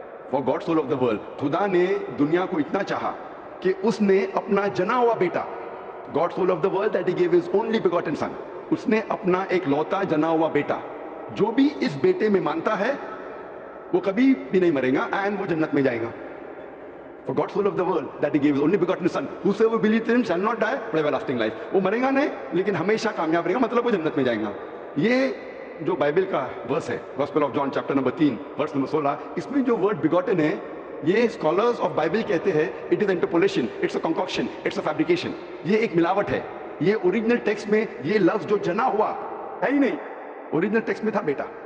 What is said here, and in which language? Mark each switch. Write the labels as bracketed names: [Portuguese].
[English] For God so loved the world, [Urdu] خدا نے دنیا کو اتنا چاہا کہ اس نے اپنا جنا ہوا بیٹا، [English] God so loved the world that he gave his only begotten son، [Urdu] اس نے اپنا ایک لوتا جنا ہوا بیٹا، جو بھی اس بیٹے میں مانتا ہے وہ کبھی بھی نہیں مرے گا اینڈ وہ جنت میں جائے گا. [English] For God so loved the world that he gave his only begotten son whosoever believeth in him shall not die but have everlasting life. [Urdu] وہ مرے گا نہیں لیکن ہمیشہ کامیاب رہے گا، مطلب وہ جنت میں جائے گا. یہ جو بائبل کا ورس ہے gospel of John chapter number 3 verse number 16، اس میں جو ورڈ بیگوٹن ہے یہ اسکالرز آف بائبل کہتے ہیں [English] It is interpolation, it's a concoction, it's a fabrication. [Urdu] یہ ایک ملاوٹ ہے. یہ اوریجنل ٹیکسٹ میں یہ لفظ جو جنا ہوا ہے ہی نہیں، اوریجنل ٹیکسٹ میں تھا بیٹا.